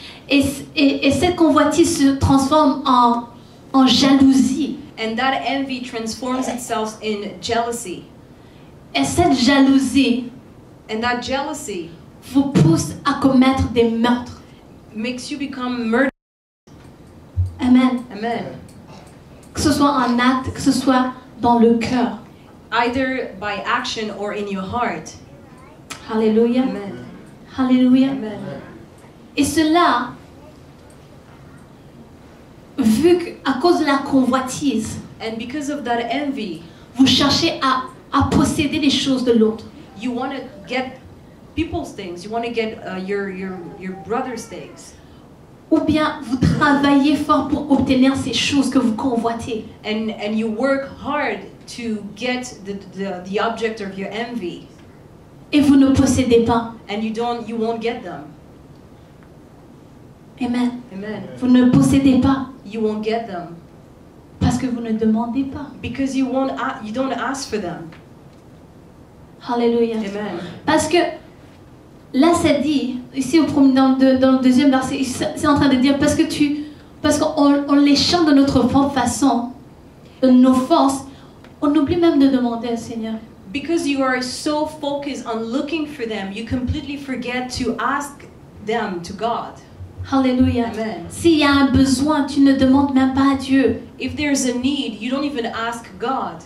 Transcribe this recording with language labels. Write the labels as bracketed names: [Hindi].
[French] Et cette convoitise se transforme en jalousie. [English] And that envy transforms itself in jealousy. [French] Et cette jalousie [English] And that jealousy [French] vous pousse à commettre des meurtres. [English] makes you become murderers. Amen. Amen. [French] Que ce soit en acte, que ce soit dans le cœur. [English] Either by action or in your heart. Alléluia. Amen. Alléluia. Amen. [French] Et cela, vu qu'à cause de la convoitise, [English] And because of that envy, [French] vous cherchez à posséder les choses de l'autre. [English] you want to get people's things. You want to get your brother's things. [French] Ou bien vous travaillez fort pour obtenir ces choses que vous convoitez. [English] And you work hard to get the object of your envy. [French] Et vous ne possédez pas. [English] And you won't get them. Amen. Amen. [French] Vous ne possédez pas [English] You won't get them [French] parce que vous ne demandez pas. [English] because you don't ask for them. Alléluia. Amen. [French] Parce que là, ça dit, ici dans le deuxième verset, c'est en train de dire parce qu'on les chante de notre propre façon, de nos forces, on oublie même de demander au Seigneur. [English] Because you are so focused on looking for them, you completely forget to ask them to God. Alléluia. Amen. [French] S'il y a un besoin, tu ne demandes même pas à Dieu. [English] If there's a need, you don't even ask God